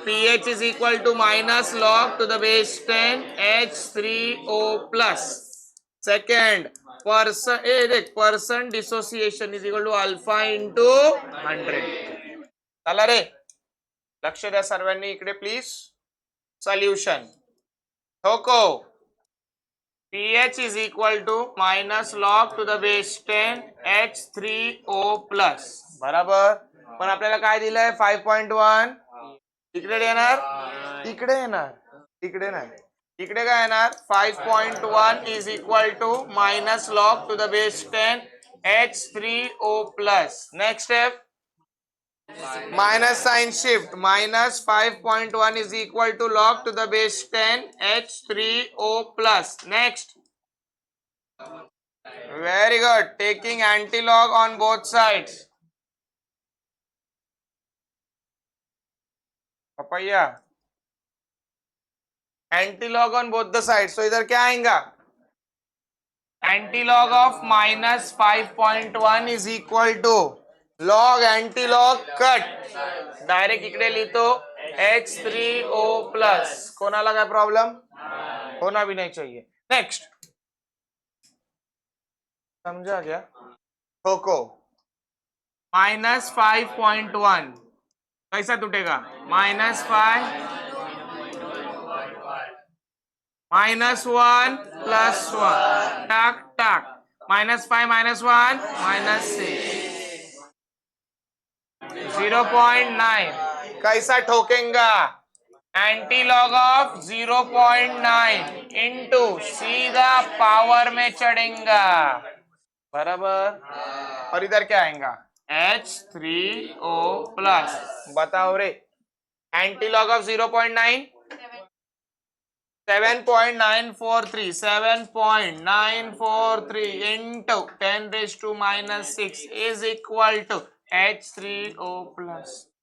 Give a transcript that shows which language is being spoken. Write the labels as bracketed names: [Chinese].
[English] pH is equal to minus log to the base 10 H3O plus. Second, percent dissociation is equal to alpha into 100. [Marathi] चला रे, लक्ष द्या सर्वांनी इकडे please. [Hindi] Solution ठोको, [English] pH is equal to minus log to the base 10 H3O plus, [Hindi] बराबर। [Marathi] पण आपल्याला काय दिलंय? 5.1। इकडे येणार, इकडे येणार, इकडे नाही, इकडे काय येणार? [English] 5.1 is equal to minus log to the base 10 H3O plus. Next step, minus sign shift, minus 5.1 is equal to log to the base 10 H3O plus. Next, very good, taking anti-log on both sides. पपैया, antilog on both the side. So [Hindi] इधर क्या आएगा? [English] antilog of minus 5.1 is equal to log antilog cut, [Marathi] direct इकडे लिहितो [English] H3O plus. [Marathi] कोणाला काय problem? [Hindi] होना भी नहीं चाहिए। नेक्स्ट, समझा क्या? ठोको, -5.1 कैसा टूटेगा? [Marathi] -5 -1 +1, टाक टाक, -5 -1 -6, 0.9। [Hindi] कैसा ठोकेगा? एंटी-लॉग ऑफ 0.9 इंटू सीधा पावर में चढ़ेगा, बराबर। और इधर क्या आएगा? H3O plus. बताओ रे, [English] Antilog of 0.9 7.943 into 10⁻⁻6 is equal to H3O plus.